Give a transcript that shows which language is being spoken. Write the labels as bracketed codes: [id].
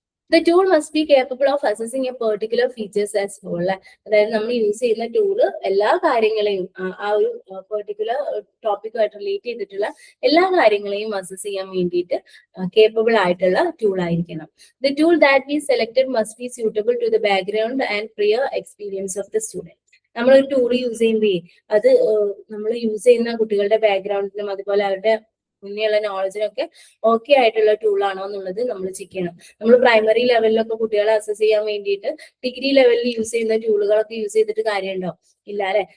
[en] The tool must be capable of assessing a particular features as whole. [ml] അതായത് നമ്മൾ use ചെയ്യുന്ന tool എല്ലാ കാര്യങ്ങളെയും ആ ഒരു പെർട്ടിക്കുലർ ടോപ്പിക്കുമായിട്ട് റിലേറ്റ് ചെയ്തിട്ടുള്ള എല്ലാ കാര്യങ്ങളെയും അസസ് ചെയ്യാൻ വേണ്ടിയിട്ട് കേപ്പബിൾ ആയിട്ടുള്ള ടൂൾ ആയിരിക്കണം. [en] The tool that we selected must be suitable to the background and prior experience of the student. [ml] നമ്മളൊരു ടൂൾ യൂസ് ചെയ്യുമ്പോൾ അത് നമ്മൾ യൂസ് ചെയ്യുന്ന കുട്ടികളുടെ ബാക്ക്ഗ്രൗണ്ടിനും അതുപോലെ അവരുടെ മുന്നേയുള്ള നോളജിനൊക്കെ ഓക്കെ ആയിട്ടുള്ള ടൂൾ ആണോ എന്നുള്ളത് നമ്മൾ ചെക്ക് ചെയ്യണം. നമ്മൾ പ്രൈമറി ലെവലിലൊക്കെ കുട്ടികളെ അസസ് ചെയ്യാൻ വേണ്ടിയിട്ട് ഡിഗ്രി ലെവലിൽ യൂസ് ചെയ്യുന്ന ടൂളുകളൊക്കെ യൂസ് ചെയ്തിട്ട് കാര്യമുണ്ടോ? ഇല്ല അല്ലെ.